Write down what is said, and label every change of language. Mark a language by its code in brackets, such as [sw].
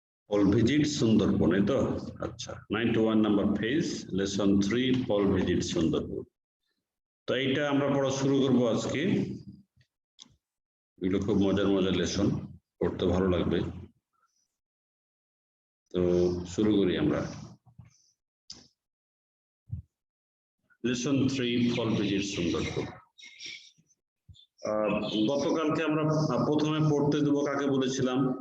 [en] Paul visits Sundarpur, [bn] এই তো? আচ্ছা, 91 number page, lesson 3, [en] Paul visits Sundarpur. [bn] তো এইটা আমরা পড়া শুরু করব আজকে। এগুলো খুব মজার মজার লেসন, পড়তে ভালো লাগবে। তো শুরু করি আমরা। [en] Lesson 3, Paul visits Sundarpur. [bn] গতকালকে আমরা প্রথমে পড়তে দেব কাকে বলেছিলাম?